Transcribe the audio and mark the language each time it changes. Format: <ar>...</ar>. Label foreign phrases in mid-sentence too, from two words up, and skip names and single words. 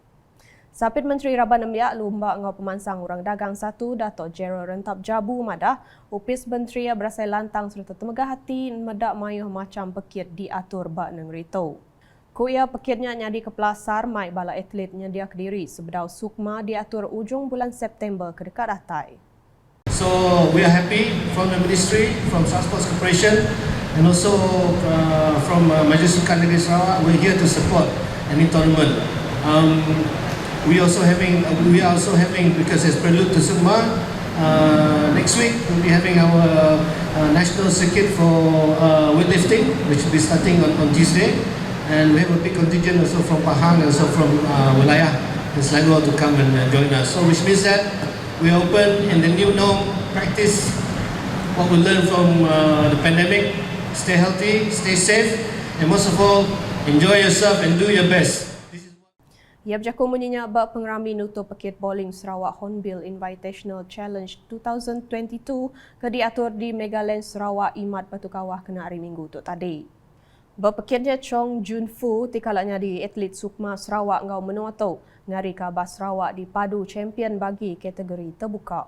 <iba>Sapit Menteri Raban Nembiak Lumbak ngau Pemansang Orang Dagang 1 Datuk Gerald Rentap Jabu madah Upis Menteri berasai lantang serta temegah hati medak mayuh macam pekit diatur bak negeri tu. Kuya pekitnya nyadi ke Pelasar mai bala atletnya dia kediri sebedau sukma diatur ujung bulan September ke dekat datai.</iba> <en>So we are happy from the ministry, from Transport Corporation and also from Majlis Sukan Negeri Sarawak. We're here to support any tournament. We are also having because it's prelude to Sukma. Next week we'll be having our national circuit for weightlifting, which will be starting on Tuesday, and we have a big contingent also from Pahang and also from Wilayah and Selangor to come and join us. So which means that we are open in the new norm, practice what we learned from the pandemic. Stay healthy, stay safe, and most of all, enjoy yourself and do your best.</en> <iba>Ia berjakut menyenyak bak pengerami nutup pekit bowling Sarawak Hornbill Invitational Challenge 2022 ke diatur di Megaland Sarawak Imat Batu Kawah kena hari Minggu tu tadi. Berpekitnya Chong Jun Fu tikalanya di atlet Sukma Sarawak ngau menua tu ngari Kabah Sarawak di padu champion bagi kategori terbuka.</iba>